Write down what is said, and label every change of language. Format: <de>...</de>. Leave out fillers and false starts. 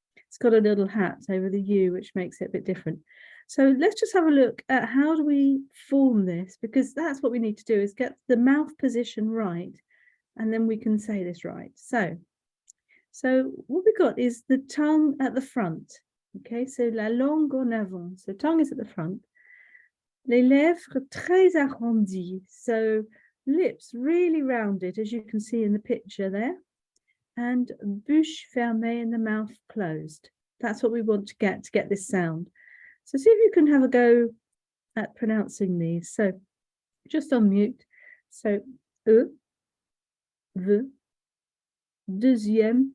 <en>It's got a little hat over the U, which makes it a bit different. So let's just have a look at how do we form this, because that's what we need to do, is get the mouth position right, and then we can say this right. So what we got is the tongue at the front. Okay, so</en> <fr>la langue en avant.</fr> <en>So tongue is at the front.</en> <fr>Les lèvres très arrondies.</fr> <en>So lips really rounded, as you can see in the picture there. And</en> <fr>bouche fermée,</fr> <en>and the mouth closed. That's what we want to get this sound. So see if you can have a go at pronouncing these. So just on mute. So e, v,</en> <fr>deuxième.</fr>